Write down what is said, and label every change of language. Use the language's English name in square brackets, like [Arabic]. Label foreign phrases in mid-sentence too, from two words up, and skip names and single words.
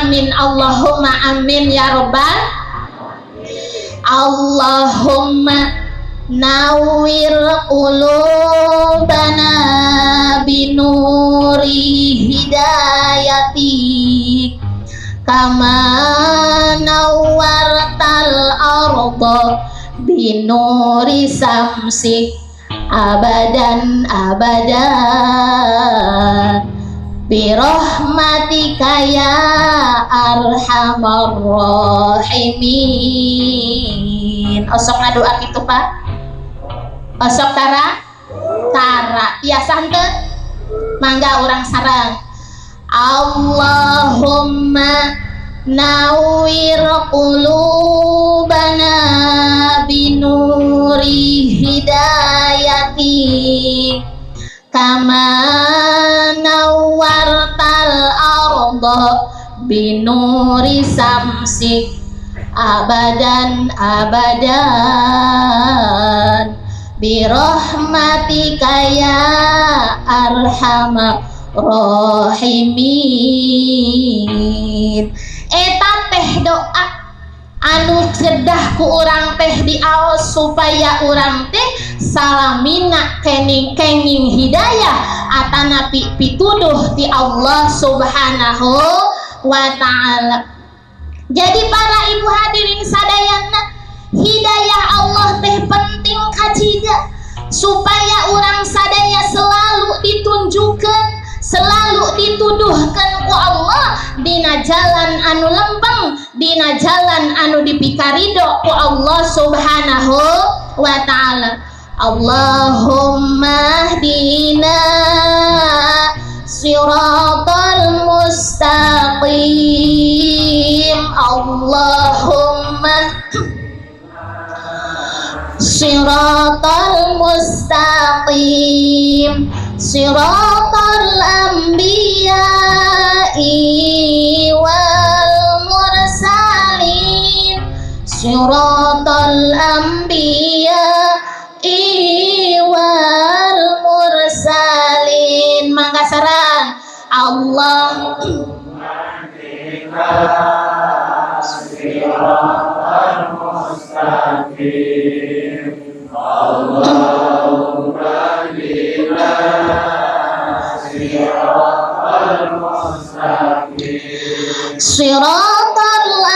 [Arabic] آمين اللهم آمين يا رب اللهم نور قلوبنا بنور هدايتك كما نورت الأرض بنور شمسك أبدا أبدا برحمتك يا أرحم الراحمين. [Sundanese] Osok ngadoa kitu Pak, osok tara tiasa henteu mangga urang sareng. [Arabic] اللهم نور قلوبنا بنور هدايتك كما نورت الأرض بنور شمسك أبدا أبدا برحمتك يا أرحم الراحمين. [Sundanese] Eta teh doa anu kedah ku urang teh diaos supaya urang teh salamina kenging hidayah atana pituduh ti Allah [Arabic] سبحانه وتعالى. [Sundanese] Jadi para ibu hadirin sadayana, hidayah Allah teh penting kajiga supaya urang sadaya [Indonesian] selalu ditunjukkan, [Sundanese] selalu dituduhkan ku Allah dina jalan anu lempeng, dina jalan anu dipikarido ku Allah [Arabic] سبحانه وتعالى. اللهم اهدنا الصراط المستقيم. اللهم الصراط المستقيم صراط الأنبياء والمرسلين صراط الأنبياء والمرسلين. [Sundanese] Mangga sareng [Arabic] الله الصراط المستقيم اللهم اهدنا الصراط المستقيم صراط